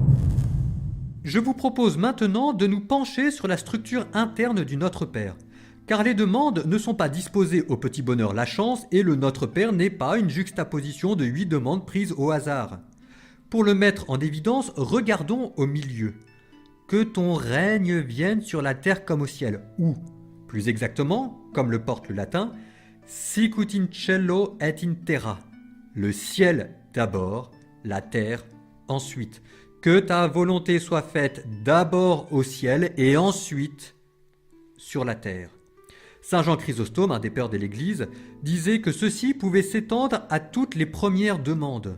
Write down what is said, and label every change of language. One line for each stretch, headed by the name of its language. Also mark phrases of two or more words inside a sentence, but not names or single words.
French: Je vous propose maintenant de nous pencher sur la structure interne du Notre Père, car les demandes ne sont pas disposées au petit bonheur la chance et le Notre Père n'est pas une juxtaposition de 8 demandes prises au hasard. Pour le mettre en évidence, regardons au milieu. Que ton règne vienne sur la terre comme au ciel, ou, plus exactement, comme le porte le latin,
Latin: sicut in cielo et in terra.
French: Le ciel d'abord, la terre ensuite. Que ta volonté soit faite d'abord au ciel et ensuite sur la terre. Saint Jean Chrysostome, un des pères de l'Église, disait que ceci pouvait s'étendre à toutes les premières demandes.